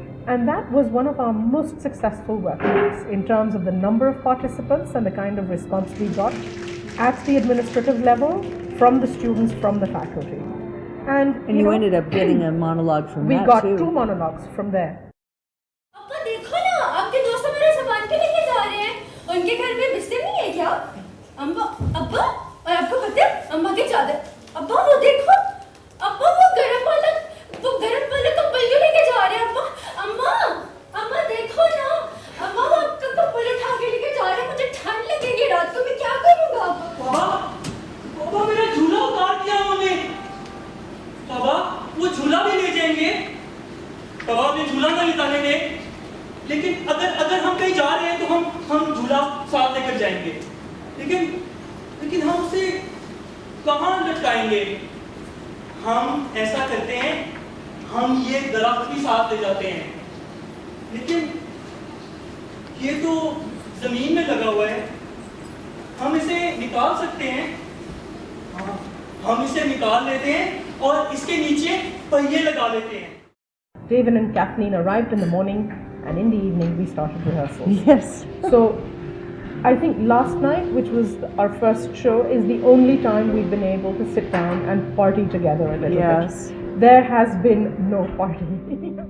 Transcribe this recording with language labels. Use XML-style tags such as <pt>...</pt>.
<en>And that was one of our most successful workshops in terms of the number of participants and the kind of response we got at the administrative level from the students, from the faculty. And you ended up getting a monologue from that too. We got 2 monologues from there.</en> <hi>देखो ना, आपके दोस्त मेरे सामान के लेके जा रहे हैं। उनके घर में अम्मा अब्बा और आपको पता है अम्मा की चादर अब्बा वो देखो अब्बा वो गरम वाला कंबल क्यों लेके जा रहे हैं अम्मा अम्मा अम्मा देखो ना अम्मा वो आपका कंबल उठा के लेके जा रहे हैं मुझे ठंड लगेगी रात को मैं क्या करूँगा बाबा मेरा झूला उतार दिया उन्होंने। बाबा वो झूला भी ले जाएंगे। बाबा अपने झूला ना लिटाने दें। लेकिन अगर हम कहीं जा रहे हैं तो हम झूला साथ लेकर जाएंगे। लेकिन हम उसे कहाँ लटकाएंगे? हम ऐसा करते हैं हम ये दरख्त भी साथ ले जाते हैं। लेकिन ये तो जमीन में लगा हुआ है। हम इसे निकाल सकते हैं। हम इसे निकाल लेते हैं और इसके नीचे पहिए लगा लेते हैं।</hi> <en>Raven and Kathleen arrived in the morning, and in the evening we started rehearsals. Yes. So I think last night, which was our first show, is the only time we've been able to sit down and party together a little bit. There has been no party.</en>